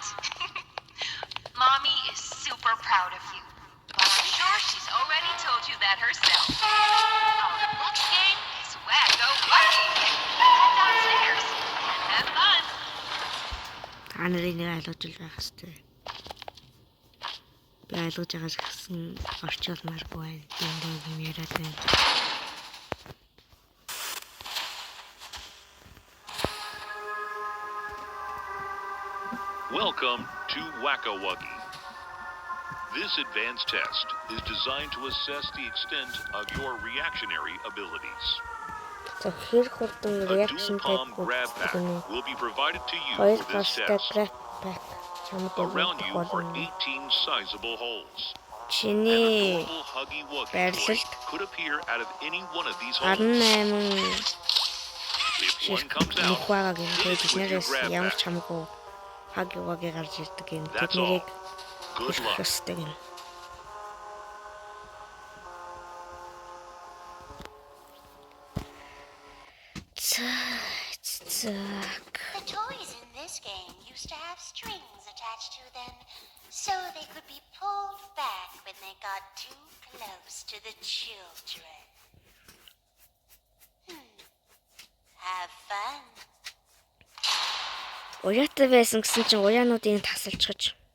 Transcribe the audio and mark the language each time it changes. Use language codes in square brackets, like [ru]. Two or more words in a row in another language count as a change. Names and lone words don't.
[en] Mommy is super proud of you. But I'm sure she's already told you that herself. Our next game is Wacko Wuggy. Head downstairs and have fun. [mn] Та нарын нэг ойлгож л байх хэрэгтэй. Би ойлгож байгаас гэсэн орчуулмааргүй байна. Энд юм яриад байна. [en] Welcome to Wacko Wuggy. This advanced test is designed to assess the extent of your reactionary abilities. [mn] За хэрэг хурдан [en] A reaction dual-palm type grab pack [mn] гэдэг [en] will be provided to you [mn] хоёр [en] for this [mn] талтай [en] test. [mn] grab pack чамд [en] Around you are [mn] болно. [en] 18 sizable holes. And a [mn] Чиний [en] adorable Huggy Wuggy [mn] байрлалд [en] toy could appear out of any one of these 18 holes. If one comes [mn] нэг [en] out, [mn] байгаа [en] hit [mn] гэнэ. [en] it with your [mn] Биднээс [en] grab [mn] ямар ч [en] pack. [mn] хамаагүй хаги гарч ирдэг юм. [en] That's [mn] Тэднийг [en] all. Good luck. [mn] хэстэй гэнэ. [en] The toys in this game used to have strings attached to them, so they could be pulled back when they got too close to the children. Have fun. [mn] Уяатай байсан гэсэн чинь уяануудыг тасалчихж.